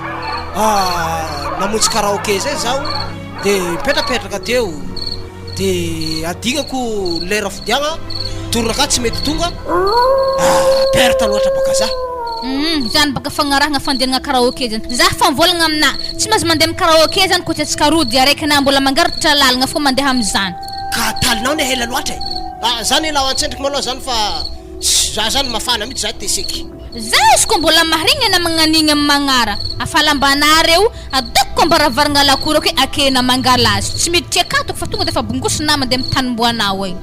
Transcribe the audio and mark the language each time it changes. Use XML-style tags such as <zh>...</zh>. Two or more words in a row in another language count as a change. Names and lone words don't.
<mg>Namonjy karaoke zay zaho de mipetrapetraka teo de adignako lera fidiagna torona ka tsy mety tonga perte loatra baka za. Zany baka fagnarahana fandehanana karaoke zany. Za fa mivolagna amina tsy mahazo mandeha amin'ny karaoke zany koa tsy atsika rody araiky na mbola mangaritra lalagna fô mandeha amin'izany. Ka talinao ne hela loatra e. Zany lao an-tsendriky malao zany fa za zany mafana mihitsy za teseky. Za izy koa mbola maharegny na magnanigny amin'ny magnara. Afalambanareo adoko ambaravaragna lakoro ke akena mangala azy. Tsy miditry akatoko fa tonga de fa bongosina mandeha amin'ny tanimboanao e.</mg>